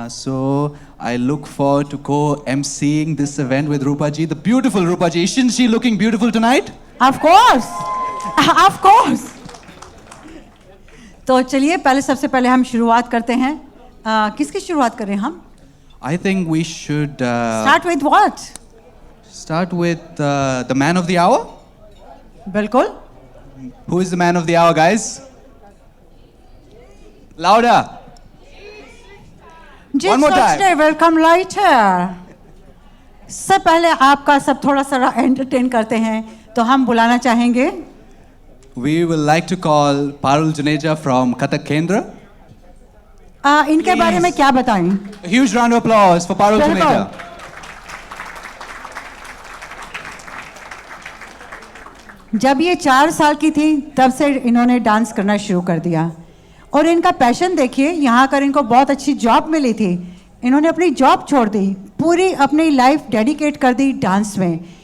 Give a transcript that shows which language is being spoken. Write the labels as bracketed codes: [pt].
[en] So I look forward to co-emceeing this event with Rupa ji, the beautiful Rupa ji. Isn't she looking beautiful tonight? Of course, of course. [hi] तो चलिए पहले सबसे पहले हम शुरुआत करते हैं। किसकी शुरुआत करें हम? [en] I think we should Start with what? Start with the man of the hour. [hi] बिल्कुल। [en] Who is the man of the hour, guys? Louder. One more time. Welcome lighter. [hi] सबसे पहले आपका सब थोड़ा सा एंटरटेन करते हैं, तो हम बुलाना चाहेंगे। [en] We will like to call Parul Juneja from Kathak Kendra. [hi] इनके बारे में क्या बताएं? [en] A huge round of applause for Parul Juneja. [hi] जब ये 4 साल की थी तब से इन्होंने डांस करना शुरू कर दिया, और इनका पैशन देखिए। यहाँ कर इनको बहुत अच्छी जॉब मिली थी, इन्होंने अपनी जॉब छोड़ दी, पूरी अपनी लाइफ डेडिकेट कर दी डांस में।